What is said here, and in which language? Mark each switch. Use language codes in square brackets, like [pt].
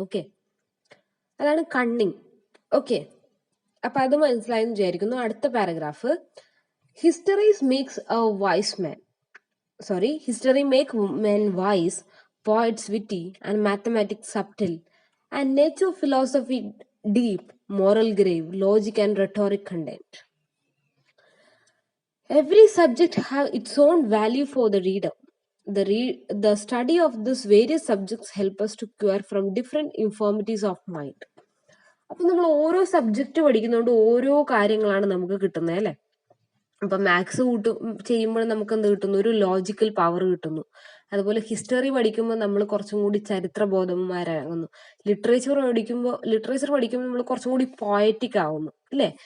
[ml] Okay, അതാണ് cunning. Okay, അപ്പൊ അത് മനസ്സിലായെന്ന് വിചാരിക്കുന്നു. അടുത്ത paragraph, [en] Histories makes a wise man, history make men wise, poets witty, and mathematics subtle, and nature philosophy deep, moral grave, logic and rhetoric content. Every subject have its own value for the reader. The study of these various subjects help us to cure from different infirmities of mind. [ml] അപ്പൊ നമ്മൾ ഓരോ subject പഠിക്കുന്നതുകൊണ്ട് ഓരോ കാര്യങ്ങളാണ് നമുക്ക് കിട്ടുന്നത്, അല്ലെ? അപ്പൊ maths ചെയ്യുമ്പോൾ നമുക്ക് എന്ത് കിട്ടുന്നു, ഒരു ലോജിക്കൽ പവർ കിട്ടുന്നു. അതുപോലെ ഹിസ്റ്ററി പഠിക്കുമ്പോൾ നമ്മൾ കുറച്ചും കൂടി ചരിത്രബോധന്മാരാകുന്നു. ലിറ്ററേച്ചർ പഠിക്കുമ്പോൾ നമ്മൾ കുറച്ചും കൂടി പോയറ്റിക് ആവുന്നു, അല്ലെ?